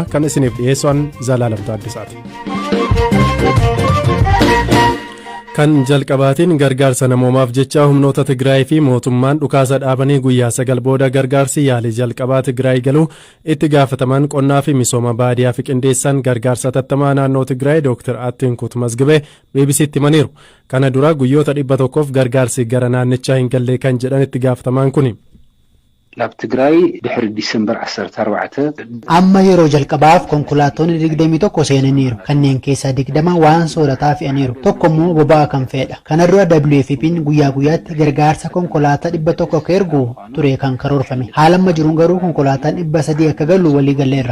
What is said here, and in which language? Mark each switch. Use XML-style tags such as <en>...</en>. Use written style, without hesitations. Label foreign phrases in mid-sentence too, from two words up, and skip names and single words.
<om>kan isiniif dhiyeessuun Zalaalam Taaddisaati. kan jalqabaatiin gargaarsa namoomaaf jecha humnoota Tigraay fi mootummaan dhukaasa dhaabanii guyyaa 9 booda gargaarsi yaalii jalqabaa Tigraay galuu itti gaafataman qonnaa fi misooma baadiyaa fi qindeessan gargaarsa tattamaa naannoo Tigraay Dr. Attinkut Mazgibee BBC'tti himaniiru. kana dura guyyoota 100f gargaarsi gara naannichaa hin galle kan jedhan itti gaafatamaan kuni.</om> <ti>ላብ ትግራይ ድሕሪ ዲሰምበር 14</ti> <om>amma yeroo jalqabaaf konkolaattonni 21 seenaniiru kanneen keessaa 20 waan soorataa fe'aniiru tokkommoo boba'aa kan fe'edha. kana dura WFP'n guyyaa guyyaatti gargaarsa konkolaataa 100 akka ergu ture kan karoorfame. haala amma jiruun garuu konkolaataan 300 akka galu walii galleerra.</om>